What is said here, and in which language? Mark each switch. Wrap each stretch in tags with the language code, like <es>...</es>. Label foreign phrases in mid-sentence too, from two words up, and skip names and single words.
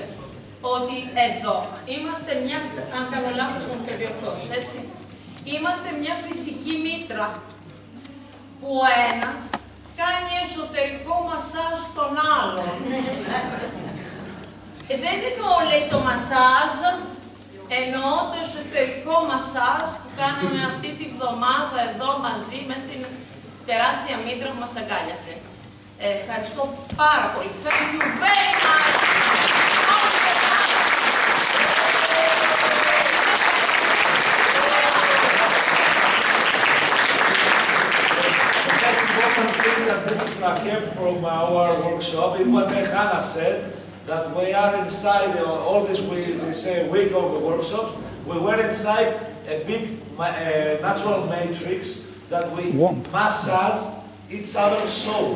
<el>Ότι εδώ είμαστε μια, αν κάνω λάθος να μου το διορθώσει, έτσι, είμαστε μια φυσική μήτρα που ο ένας κάνει εσωτερικό μασάζ στον άλλον. Δεν εννοώ, λέει, το μασάζ, εννοώ το εσωτερικό μασάζ που κάνουμε αυτή τη βδομάδα εδώ μαζί, μέσα στην τεράστια μήτρα που μας αγκάλιασε. Ευχαριστώ πάρα πολύ.</el> <en>Thank you very much. Important thing that I kept from our workshop is what Hannah said, that we are inside all this week of the workshops, we were inside a big natural matrix that we massage each other's souls.</en>